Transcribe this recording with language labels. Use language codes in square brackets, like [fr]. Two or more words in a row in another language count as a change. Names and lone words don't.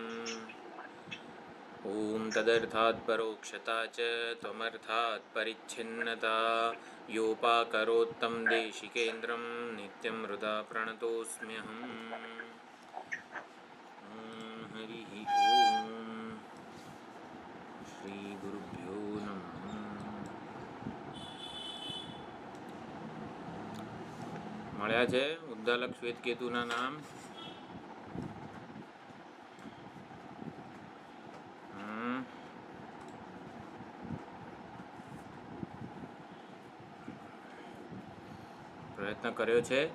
[sa] ॐ तदर्थात् परोक्षता च त्वमर्थात् परिच्छिन्नता योपाकरोत्तं देशिकेन्द्रं नित्यं हृदा प्रणतोऽस्म्यहम्। हरिः ॐ श्री गुरुभ्यो नमः। [gu] મળ્યા છે ઉદ્દાલક શ્વેતકેતુના નામ? પ્રયત્ન કર્યો છે?